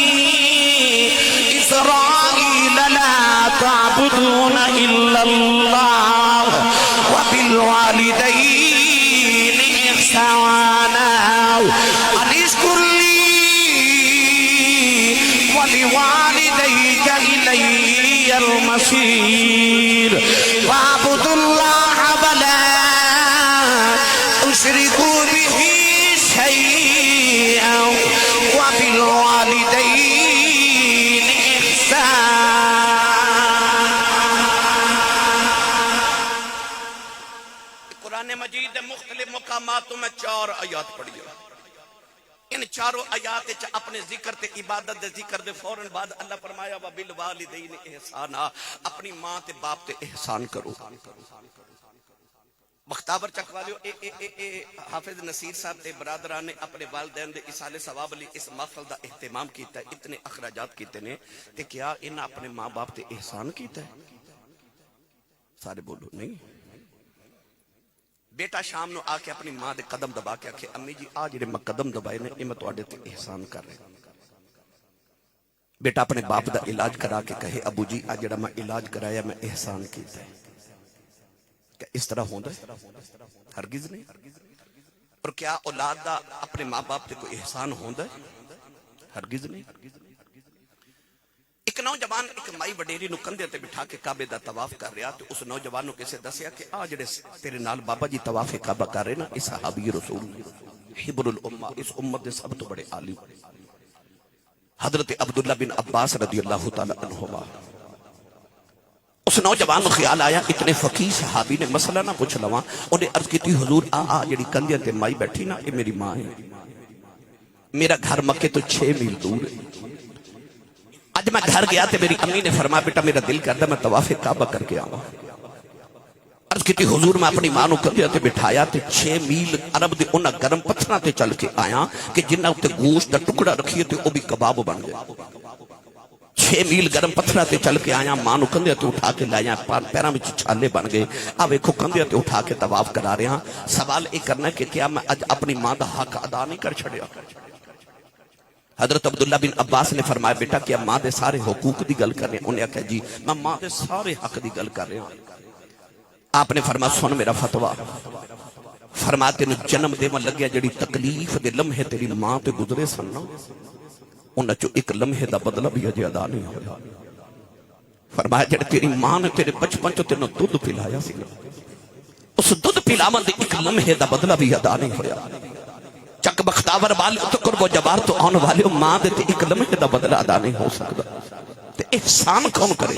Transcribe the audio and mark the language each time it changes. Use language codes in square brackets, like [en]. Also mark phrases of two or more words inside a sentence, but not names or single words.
[ar] إِسْرَائِيلَ لَا تَعْبُدُونَ إِلَّا اللَّهَ وَبِالْوَالِدَيْنِ انشکر لی ولوالدیک الی المصیر واعبد اللہ ولا تشرکوا به شیئا وبالوالدین احسانا [pa] قرآن مجید مختلف مقاماتوں میں 4 آیات پڑھی ہے ان چاروں آیات اپنے ذکر تے عبادت دے ذکر دے فوراً بعد اللہ فرمایا [ar] وَبِالْوَالِدَيْنِ احسانا [pa] اپنی ماں تے باپ تے احسان کرو بختابر چکوالیو حافظ نصیر صاحب تے برادران نے اپنے والدین دے اصال ثواب لی اس محفل دا اہتمام کیتا ہے اتنے اخراجات کیتے نے تے کیا انہاں اپنے ماں باپ تے احسان کیتا ہے سارے بولو نہیں بیٹا شام نو آ کے اپنی ماں دے قدم دبا کے آکھے امی جی آج جڑے میں قدم دبائے نے یہ میں تواڈے تے احسان کر رہے بیٹا اپنے باپ دا علاج کرا کے کہے ابو جی آج جڑا میں علاج کرایا میں احسان کیتا ہے کیا اس طرح ہوندا ہے ہرگز نہیں اور کیا اولاد دا اپنے ماں باپ تے کوئی احسان ہوندا ہے ہرگز نہیں ایک نوجوان ایک مائی وڈیری نو کندھے تے بٹھا کے کعبے دا طواف کر رہا تے اس نوجوان نو کسے دسیا کہ آ جڑے تیرے نال بابا جی طواف کعبہ کر رہے نا اس صحابی رسول حبر الامہ اس امت دے سب تو بڑے عالم حضرت عبداللہ بن عباس رضی اللہ تعالی عنہما اس نوجوان نو خیال آیا اتنے فقیہ صحابی نے مسئلہ نہ پوچھ لواں انہیں عرض کی تھی حضور جڑی کندھے تے مائی بیٹھی نا یہ میری ماں ہے میرا گھر مکے تو 6 میل دور ہے آج میں گھر گیا تے میری امی نے فرمایا بیٹا میرا دل کرتا میں طواف کعبہ کر کے آؤں عرض کی تھی حضور میں اپنی ماں نو کندھے تے بٹھایا تے 6 میل عرب دے انہاں گرم پتھراں تے چل کے آیا کہ جنہاں تے گوشت دا ٹکڑا رکھیے تے او بھی کباب بن گئے 6 میل گرم پتھراں تے چل کے آیا ماں نو کندھے تے اٹھا کے لایا پیراں وچ چھالے بن گئے آ ویکھو کندھے تے اٹھا کے طواف کرا رہے ہاں سوال یہ کرنا کہ کیا میں اج اپنی ماں دا حق ادا نہیں کر چھڑیا حضرت عبداللہ بن عباس نے فرمایا بیٹا کیا ماں دے سارے حقوق دی گل کر رہے ہیں انہیں کہا جی میں ماں دے سارے حق دی گل کر رہے ہیں آپ نے فرمایا سن میرا فتویٰ، فرمایا تینوں جنم دے من لگیا جڑی تکلیف دے لمحے تیری ماں تے گزرے سن نا انہاں چوں ایک لمحے دا بدلہ بھی اجے ادا نہیں ہویا۔ فرمایا جڑی تیری ماں نے تیرے بچپن چوں تینوں دودھ پلایا سی اس دودھ پلاون دے ایک لمحے دا بدلہ بھی ادا نہیں ہویا۔ چک بختاور والے تو قرب و جبار تو آن والے ماں دے تے ایک لمحے دا بدلہ ادا نہیں ہو سکتا، تے احسان کون کرے؟